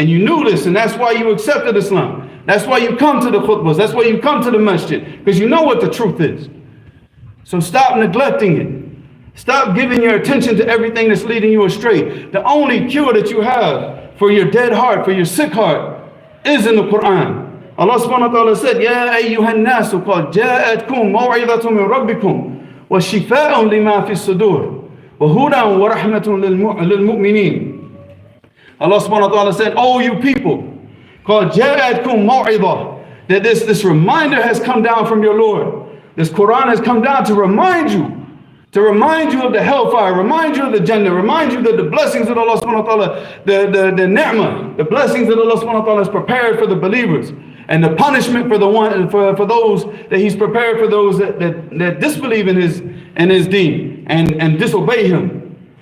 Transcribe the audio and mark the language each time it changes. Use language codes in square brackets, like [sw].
[en] And you knew this, and that's why you accepted Islam. That's why you come to the khutbahs. That's why you come to the masjid. Because you know what the truth is. So stop neglecting it. Stop giving your attention to everything that's leading you astray. The only cure that you have for your dead heart, for your sick heart, is in the Quran. Allah subhanahu wa ta'ala said, [ar] يَا أَيُّهَا النَّاسُ قَدْ جَاءَتْكُمْ مَوْعِظَةٌ مِّن رَبِّكُمْ وَشِفَاءٌ لِمَا فِي الصُّدُورِ وَهُدًى وَرَحْمَةٌ لِلْمُؤْمِنِينَ. [en] Allah subhanahu wa ta'ala said, oh you people, [ar] قَدْ جَاءَتْكُمْ مَوْعِظَةٌ. [en] That this reminder has come down from your Lord. This Quran has come down to remind you of the hellfire, remind you of the Jannah, remind you that the blessings that Allah subhanahu wa ta'ala, the ni'mah, the blessings that Allah subhanahu wa ta'ala has prepared for the believers, and the punishment for those that He's prepared for those that disbelieve in His deen and disobey Him.